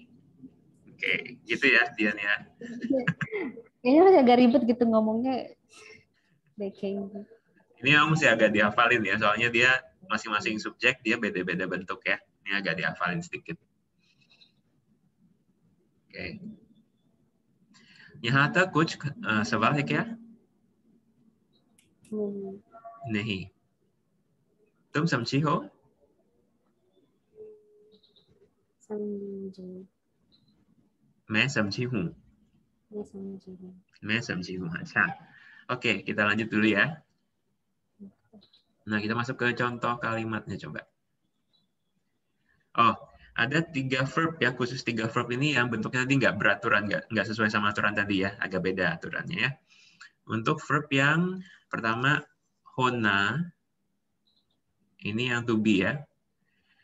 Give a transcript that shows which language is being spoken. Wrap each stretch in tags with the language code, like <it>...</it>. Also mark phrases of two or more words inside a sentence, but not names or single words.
<id>Oke, gitu ya Dian ya. Kayaknya masih agak ribet gitu ngomongnya. Dekenggi. Ini memang masih agak dihafalin ya, soalnya dia masing-masing subjek dia beda-beda bentuk ya. Ini agak dihafalin sedikit. Oke.</id> <hi>यहाँ तक कुछ सवाल है क्या? नहीं. तुम समझी हो? मैं समझी हूँ. मैं समझी हूँ. अच्छा.</hi> <id>Oke, kita lanjut dulu ya. Nah, kita masuk ke contoh kalimatnya coba. Oh, ada 3 verb ya, khusus 3 verb ini yang bentuknya tadi nggak beraturan, nggak sesuai sama aturan tadi ya, agak beda aturannya ya. Untuk verb yang pertama, hona, ini yang to be ya.</id>